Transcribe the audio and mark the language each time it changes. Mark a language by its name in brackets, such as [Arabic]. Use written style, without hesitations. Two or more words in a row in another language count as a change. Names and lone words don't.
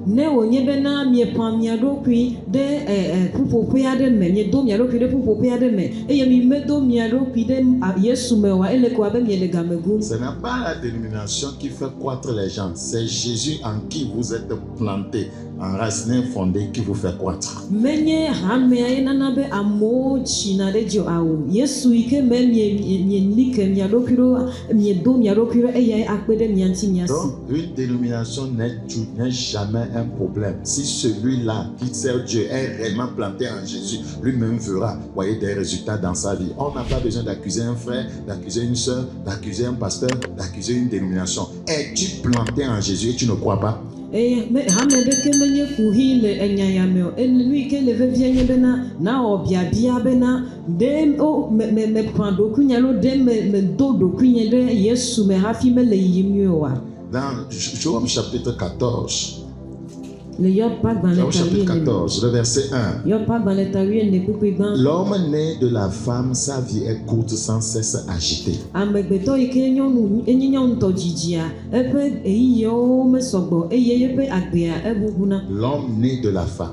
[Ewe] ne wonye bena miepa miaɖokui ɖe ƒuƒoƒe aɖe me miedo miaɖokui ɖe ƒuƒoƒe aɖe me eye mi medo miaɖokui ɖe Yesu me oa ele ko abe miele game gum. [French] Ce n'est pas la dénomination qui fait croître les gens, c'est Jésus en qui vous êtes planté, enraciné, fondé, qui vous fait croître. [Ewe] Menye hamea ye nana be amewo tsina ɖe dzi awo Yesu yi ke me mieli ke miaɖokui ɖo miedo miaɖokui ɖo eyae akpe ɖe mia ŋuti miasi. [French] Donc, une dénomination n'est jamais un problème. Si celui-là qui sert Dieu est réellement planté en Jésus, lui-même verra, voyez, des résultats dans sa vie. On n'a pas besoin d'accuser un frère, d'accuser une soeur, d'accuser un pasteur, d'accuser une dénomination. Es-tu planté en Jésus et tu ne crois pas? [Ewe] Hame ɖeke menye kuhi le enyaya me o nu yi ke le vevie nye bena na wɔ biabia bena ɖe meƒã ɖokui nye alo ɖe medo ɖokui nye ɖe Yesu me hafi mele yiyim nyuie oa. [French] Dans Job chapitre 14, le Job chapitre 14, le verset 1. L'homme né de la femme, sa vie est courte, sans cesse agitée. L'homme né de la femme.